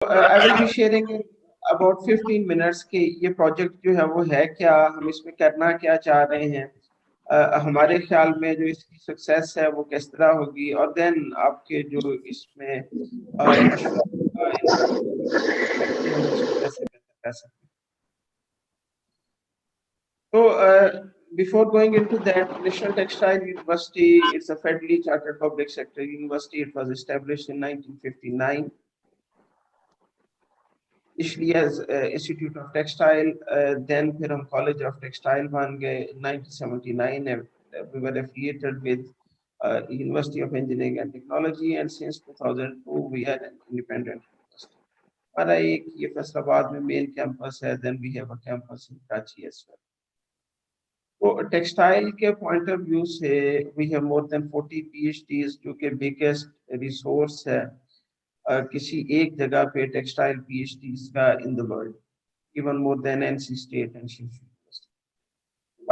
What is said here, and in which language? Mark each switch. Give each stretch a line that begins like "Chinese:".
English: I will be sharing in about 15 minutes
Urdu: کہ یہ project جو ہے وہ ہے کیا, ہم اس میں کرنا کیا چاہ رہے ہیں, ہمارے خیال میں جو اس کی سکسیس ہے وہ کس طرح ہوگی, اور دین آپ کے جو اس میں مشورہ کہ ہم اس کو کیسے بہتر کر سکتے ہیں.
English: So before going into that, National Textile University, it's a federally chartered public sector university. It was established in 1959. Initially as Institute of Textile, then
Urdu: پھر ہم
English: College of Textile
Urdu: بن گئے.
English: 1979 we were affiliated with University of Engineering and Technology, and since 2002 we are an independent university.
Urdu: ہمارا ایک یہ فیصل آباد میں مین campus ہے,
English: then we have a campus in Karachi as well.
Urdu: تو ٹیکسٹائل کے پوائنٹ آف ویو سے
English: we have more than 40 PhDs,
Urdu: جو کہ biggest ریسورس ہے کسی ایک جگہ پہ ٹیکسٹائل پی ایچ ڈیز کا
English: In the world, even more than N C state and shift university.